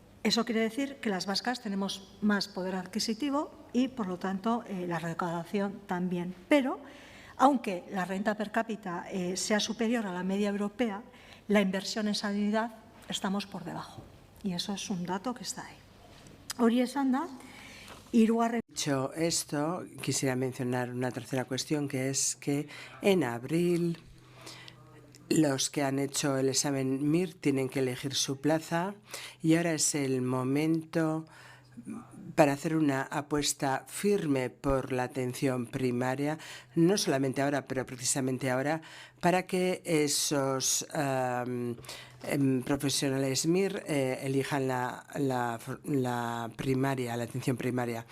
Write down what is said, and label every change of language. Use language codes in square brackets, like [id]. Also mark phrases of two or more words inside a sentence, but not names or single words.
[es] Eso quiere decir que las vascas tenemos más poder adquisitivo y, por lo tanto, la recaudación también. Pero, aunque la renta per cápita sea superior a la media europea, la inversión en sanidad estamos por debajo. Y eso es un dato que está ahí. [eu] Hori esan da, hirugarren. [es] Dicho esto, quisiera mencionar una tercera cuestión, que es que en abril los que han hecho el examen MIR tienen que elegir su plaza y ahora es el momento para hacer una apuesta firme por la atención primaria, no solamente ahora, pero precisamente ahora, para que esos profesionales MIR elijan la primaria, la atención primaria.